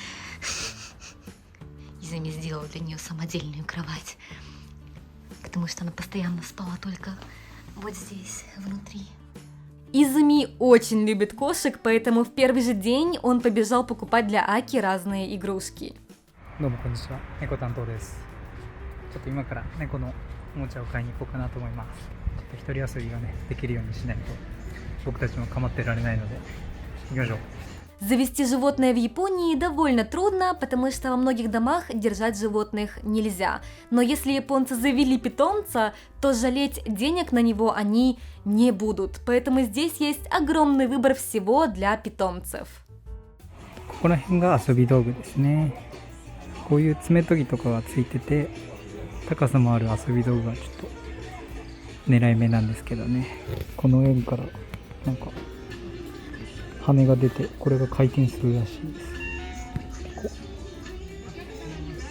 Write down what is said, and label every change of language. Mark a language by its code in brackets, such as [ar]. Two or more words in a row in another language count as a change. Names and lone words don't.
[ru] Изуми сделала для нее самодельную кровать, потому что она постоянно спала только вот здесь, внутри. Изуми очень любит кошек, поэтому в первый же день он побежал покупать для Аки разные игрушки. [ja] どうもこんにちは、猫担当です。ちょっと今から猫のおもちゃを買いに行こうかなと思います。ちょっと一人遊びがね、できるようにしないと僕たちも構ってられないので、行きましょう。 [ru] Завести животное в Японии довольно трудно, потому что во многих домах держать животных нельзя. Но если японцы завели питомца, то жалеть денег на него они не будут. Поэтому здесь есть огромный выбор всего для питомцев. [ja] ここら辺が遊び道具ですね。こういう爪研ぎとかがついてて、高さもある遊び道具がちょっと狙い目なんですけどね。この円からなんか羽が出て、これが回転するらしいです。